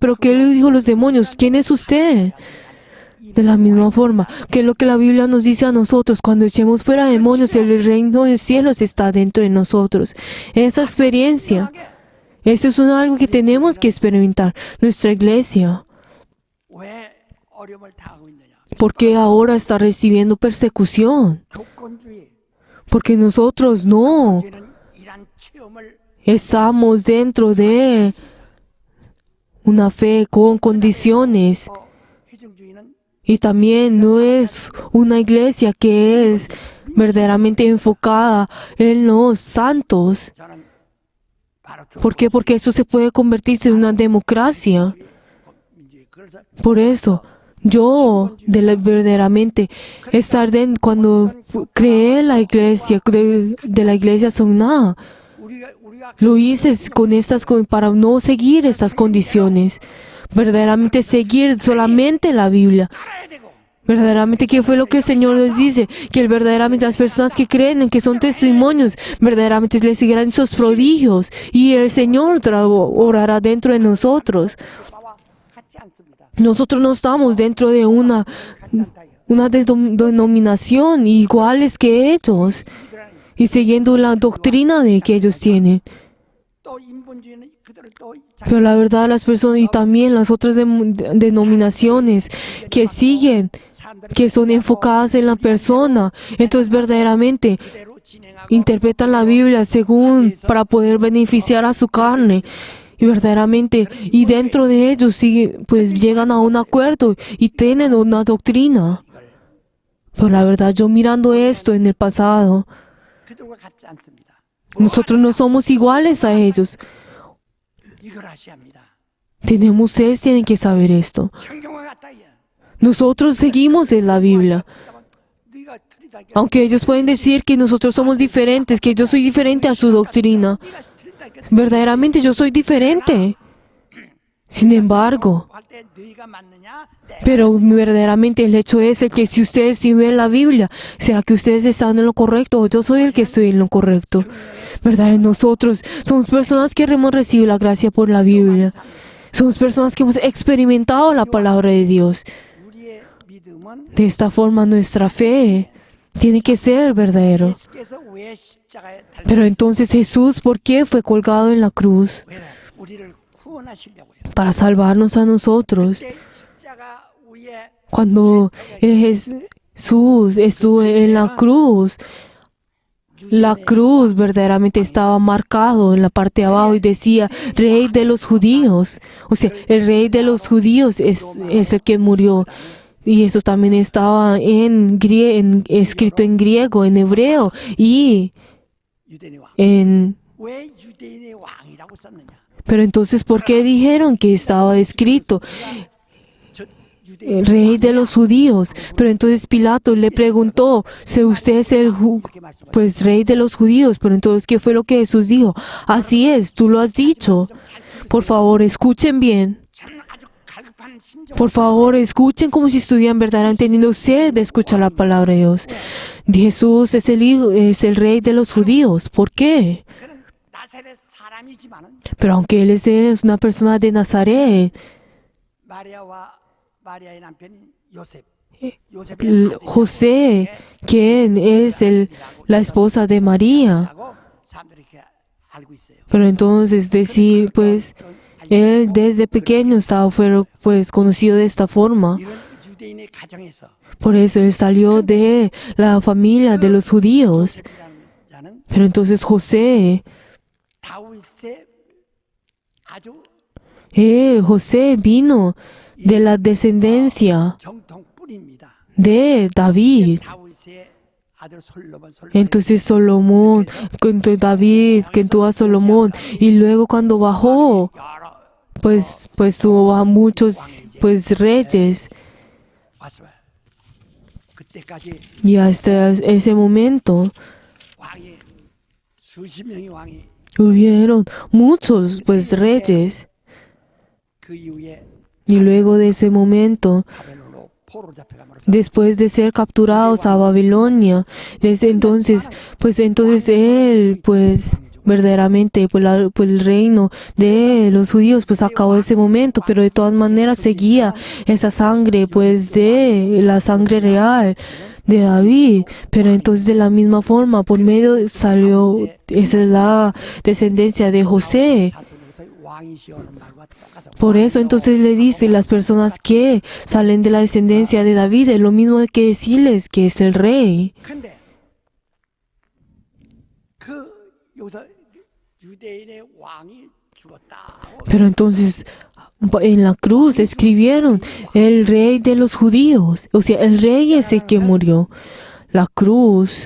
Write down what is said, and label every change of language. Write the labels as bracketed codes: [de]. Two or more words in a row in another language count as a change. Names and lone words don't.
[es] Pero ¿qué le dijo a los demonios? ¿Quién es usted? De la misma forma, que es lo que la Biblia nos dice a nosotros, cuando echemos fuera demonios, el reino de cielos está dentro de nosotros. Esa experiencia, eso es algo que tenemos que experimentar. Nuestra iglesia, [ko] 왜 어려움을 당하고 있느냐? [es] ¿por qué ahora está recibiendo persecución? [ko] 조건주의. [es] Porque nosotros no [ko] 죄는 이란 체험을 [es] estamos dentro de una fe con condiciones. [ko] 회중주의는 [es] Y también no es una iglesia que es verdaderamente enfocada en los santos. [ko] 저는 바로 [es] ¿Por qué? Porque eso se puede convertirse en una democracia. [ko] 조건주의. 그래서 [es] Por eso, yo verdaderamente cuando creé la iglesia, de la iglesia Songna, [ko] 우리가 [es] lo hice para no seguir estas condiciones. Verdaderamente seguir solamente la Biblia. [ko] 알아야 되고 [es] Verdaderamente, ¿qué fue lo que el Señor nos dice? Que verdaderamente las personas que creen en que son testimonios, verdaderamente les seguirán esos prodigios. Y el Señor orará dentro de nosotros. [ko] 나와 같지 않습니다. [es] Nosotros no estamos dentro de una denominación iguales que ellos y siguiendo la doctrina de que ellos tienen. [ko] 또 인본주의는 그대로 또 [es] Pero la verdad, las personas y también las otras denominaciones que siguen, que son enfocadas en la persona, entonces verdaderamente [ko] 그대로 진행하고 [es] interpretan la Biblia según para poder beneficiar a su carne. Y verdaderamente, y dentro de ellos pues llegan a un acuerdo y tienen una doctrina. Pero la verdad, yo mirando esto en el pasado, [ko] 그들과 같지 않습니다. [es] nosotros no somos iguales a ellos. [ko] 이걸 아셔야 합니다. [es] Ustedes tienen que saber esto. [ko] 성경과 같다 이야. [es] Nosotros seguimos en la Biblia. [ko] 네가 틀리다. [es] Aunque ellos pueden decir que nosotros somos diferentes, que yo soy diferente a su doctrina. [ko] 네가 틀리다. [es] Verdaderamente yo soy diferente. Sin embargo, [ko] 할때 네가 맞느냐? [es] pero verdaderamente el hecho es el que si ustedes sí ven la Biblia, ¿será que ustedes están en lo correcto o yo soy el que estoy en lo correcto? ¿Verdad? Nosotros somos personas que hemos recibido la gracia por la Biblia. Somos personas que hemos experimentado la palabra de Dios. [ko] 우리의 믿음은 [es] De esta forma nuestra fe tiene que ser verdadero. [ko] 예수께서 왜 십자가에 달려 [es] Pero entonces Jesús, ¿por qué fue colgado en la cruz? [ko] 왜 우리를 구원하시려고요. [es] Para salvarnos a nosotros. [ko] 그때 십자가 위에 [es] Cuando Jesús estuvo en la cruz verdaderamente estaba marcado en la parte de abajo y decía Rey de los Judíos. O sea, el Rey de los Judíos es el que murió. Y eso también estaba escrito en griego, en hebreo y [ko] 유대인의 왕. [es] en... [ko] 왜 유대인의 왕이라고 썼느냐? [es] Pero entonces, ¿por qué dijeron que estaba escrito [ko] 저 [es] el [ko] 유대인 [es] Rey de los Judíos? Pero entonces Pilato le preguntó, si usted es pues Rey de los Judíos. Pero entonces, ¿qué fue lo que Jesús dijo? Así es, tú lo has dicho. Por favor, escuchen bien. [ko] 저는 아주 갈급한 심정. [es] Por favor, escuchen como si estuvieran verdaderamente teniendo sed de escuchar la palabra de Dios. Jesús es el Rey de los Judíos. ¿Por qué? [ko] 그는 나사렛 사람이지만은 [es] Pero aunque Él es una persona de Nazaret, [ko] 마리아의 남편인 요셉. [es] José, quien es la esposa de María. [ko] 라고 사람들이 이렇게 알고 있어요. [es] Pero entonces decir, pues, Él desde pequeño estaba pues conocido de esta forma. [ko] 이런 유대인의 가정에서 [es] Por eso él salió de la familia de los judíos. [ko] 요셉이라는 자는 [es] Pero entonces José [ko] 다윗의 아주 [es] José vino de la descendencia [ko] 정통 뿌리입니다. [es] de David. [ko] 다윗의 아들 솔로몬 [es] Entonces Salomón, cuando David, que tuvo a Salomón, y luego cuando bajó, [ko] 여러 [es] pues tuvo a muchos pues reyes. [ko] 왔어요. 그때까지 [es] Y hasta ese momento [ko] 왕이 수십 명의 왕이 [es] hubieron muchos pues reyes. [ko] 그 이후에 [es] Y luego de ese momento, [ko] 바벨론으로 포로 잡혀감으로써 [es] después de ser capturados a Babilonia, desde entonces, pues entonces él, pues verdaderamente, pues el reino de los judíos, pues acabó ese momento, pero de todas maneras seguía esa sangre, pues de la sangre real de David. Pero entonces de la misma forma, por medio salió, esa es la descendencia de José. [ko] 자손으로서 왕이시오는 말과 똑같아. [es] Por eso entonces le dice las personas que salen de la descendencia de David, es lo mismo que decirles que es el rey. [ko] 근데 그 여기서 유대인의 왕이 죽었다. [es] Pero entonces en la cruz escribieron el rey de los judíos, o sea, el rey ese que murió. La cruz